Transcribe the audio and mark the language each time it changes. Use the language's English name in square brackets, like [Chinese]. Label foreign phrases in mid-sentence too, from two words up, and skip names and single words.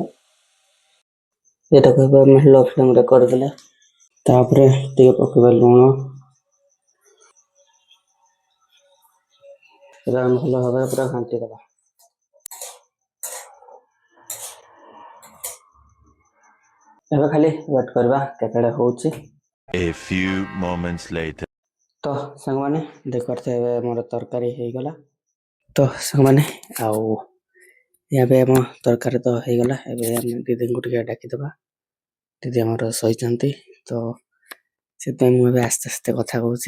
[Odia] ଏଇଟାକୁ ଏବେ ଆମେ ଲୋ ଫ୍ଲେମ୍ରେ କରିଦେଲେ ତାପରେ ଟିକେ ପକାଇବା ଲୁଣ। ଏବେ ଆମେ ଭଲ ଭାବରେ ପୁରା ଘାଣ୍ଟି ଦେବା। ଏବେ ଖାଲି ୱେଟ୍ କରିବା କେତେବେଳେ ହେଉଛି। [English] A few moments later. [Odia] ତ ସାଙ୍ଗମାନେ ଦେଖିପାରୁଥିବେ ଏବେ ଆମର ତରକାରୀ ହେଇଗଲା। ତ ସାଙ୍ଗମାନେ ଆଉ ଏବେ ଆମ ତରକାରୀ ତ ହେଇଗଲା। ଏବେ ଆମେ ଦିଦିଙ୍କୁ ଟିକେ ଡାକିଦେବା। ଦିଦି ଆମର ଶୋଇଛନ୍ତି ତ ସେଥିପାଇଁ ମୁଁ ଏବେ ଆସ୍ତେ ଆସ୍ତେ କଥା କହୁଛି।